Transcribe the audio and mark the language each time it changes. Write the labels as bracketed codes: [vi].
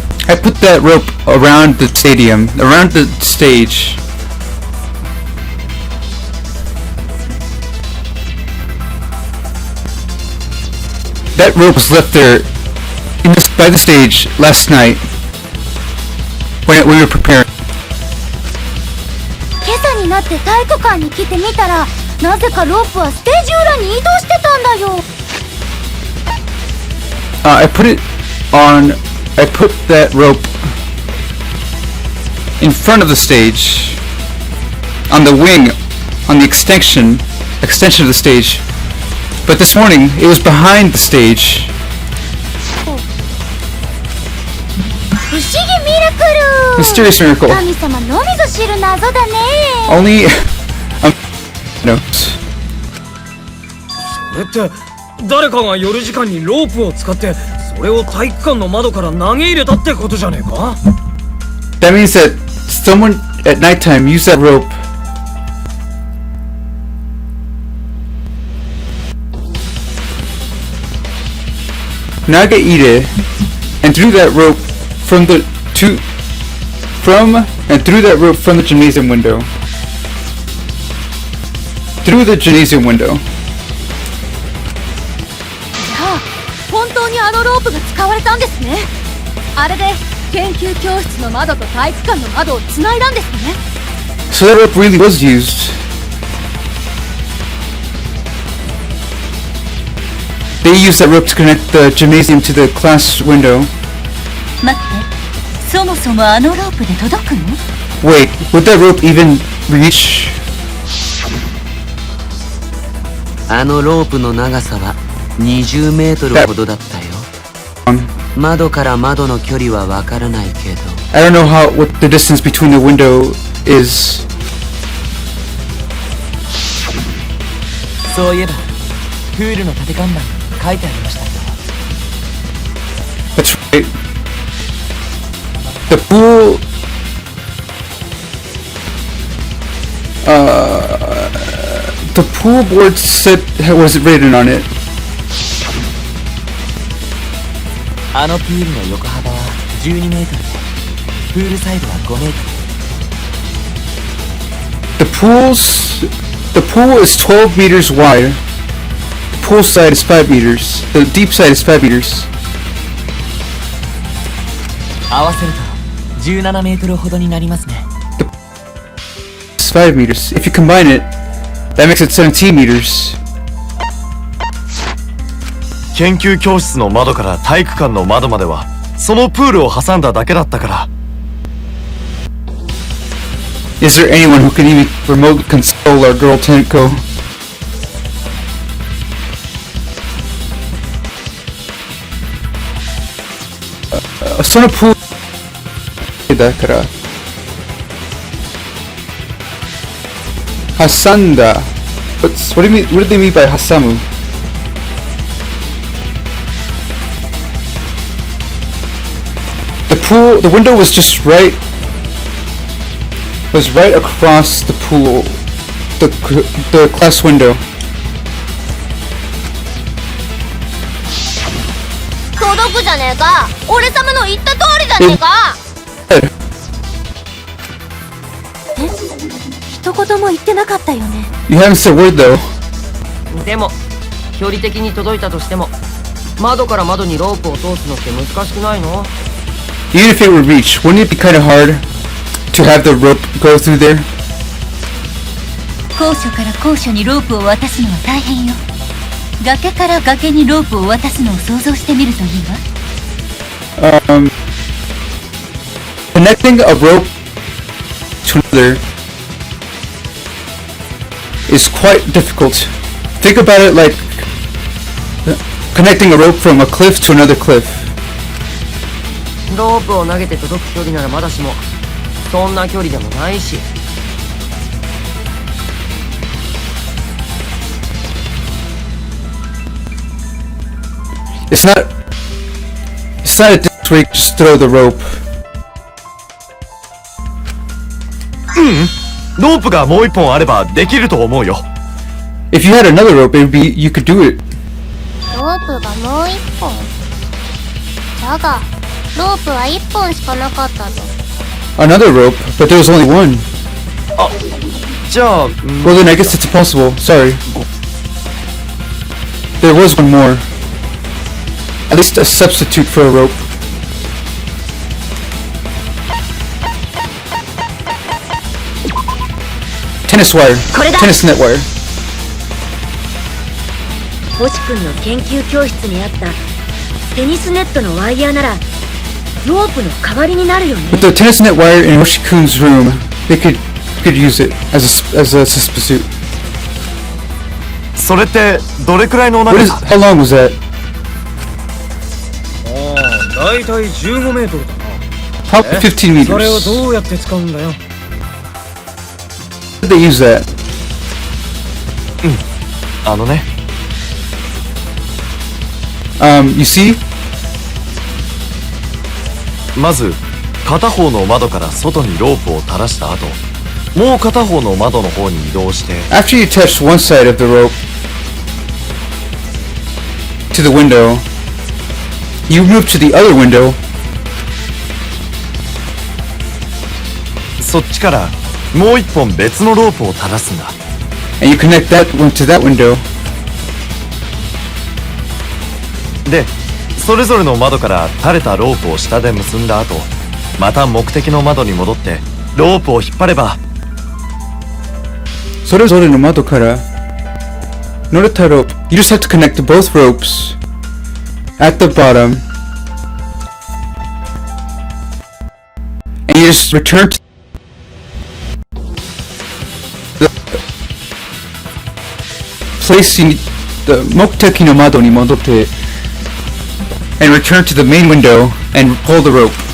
[en] I put that rope around the stadium, around the stage. That rope was left there by the stage last night when we were preparing. [ja] 今朝になって体育館に来てみたらなぜかロープはステージ裏に移動してたんだよ [en] I put that rope in front of the stage, on the wing, on the extension of the stage. But this morning, it was behind the stage. [ja] 不思議ミラクル [en] Mysterious miracle. [ja] 神様のみぞ知る謎だね [en] Only knows. [ja] それって誰かが夜時間にロープを使ってそれを体育館の窓から投げ入れたってことじゃねえか [en] That means that someone at nighttime used that rope Nagaire and threw that rope from the gymnasium window. Through the gymnasium window. [ja] じゃあ本当にあのロープが使われたんですねあれで研究教室の窓と体育館の窓をつないだんですね [en] So that rope really was used. They used that rope to connect the gymnasium to the class window. [ja] 待ってそもそもあのロープで届くの [en] Wait, would that rope even reach? [ja] あのロープの長さは20メートルほどだったよ。窓から窓の距離はわからないけど。 [en] I don't know what the distance between the window is. [ja] そういえばプールの縦看板書いてありましたけど [en] That's right. The pool... the pool board said was written on it. [ja] あのプールの横幅は12メートルでプールサイドは5メートル [en] The pool is 12 meters wide. The pool side is 5 meters. The deep side is 5 meters. [ja] 合わせると17メートルほどになりますね [en] It's 5 meters. If you combine it, that makes it 17 meters. [ja] 研究教室の窓から体育館の窓まではそのプールを挟んだだけだったから。 [en] Is there anyone who can even remote control our girl Tenko? [ja] そのプールだから挟んだ。 [en] What do you mean? What do they mean by 挟む? The window was just right across the pool, the class window. [ja] 届くじゃねえか。俺様の言った通りじゃねえか。一言も言ってなかったよね。 [en] You haven't said a word though. [ja] でも距離的に届いたとしても窓から窓にロープを通すのって難しくないの？ [en] Even if it were reached, wouldn't it be kind of hard to have the rope go through there? [ja] 高所から高所にロープを渡すのは大変よ。崖から崖にロープを渡すのを想像してみるといいわ。 [en] Connecting a rope to another is quite difficult. Think about it like connecting a rope from a cliff to another cliff. [ja] ロープを投げて届く距離ならまだしもそんな距離でもないし。 [en] It's not a distance where you just throw the rope. [ja] ロープがもう一本あればできると思うよ。 [en] If you had another rope, you could do it. [ja] ロープがもう一本。だがロープは一本しかなかったぞ。 [en] Another rope, but there was only one. [ja] じゃあ、 [en] Well then I guess it's impossible. Sorry. There was one more. At least a substitute for a rope. Tennis wire. Tennis net wire. [ja] 星君の研究教室にあったテニスネットのワイヤーならロープの代わりになるよね。 [en] With the tennis net wire in Hoshi-kun's room, they could use it as a substitute. [ja] それってどれくらいの長 [en] How [ja] さ？ [en] long was that? [ja] だいたい15メートルだな。 [en] Probably 15 meters. [ja] それをどうやって使うんだよ。 [en] How did they use that? [ja] あのね。 [en] You see? [ja] まず片方の窓から外にロープを垂らした後、もう片方の窓の方に移動して [en] After you attach one side of the rope to the window, you move to the other window. [ja] そっちからもう一本別のロープを垂らすんだ。 [en] And you connect that one to that window. [ja] で、それぞれの窓から垂れたロープを下で結んだ後、また目的の窓に戻ってロープを引っ張れば、それぞれの窓から乗れたロープ [en] You just have to connect both ropes at the bottom, and you just return to the place the [ja] 目的の窓に戻って [en] and return to the main window and pull the rope.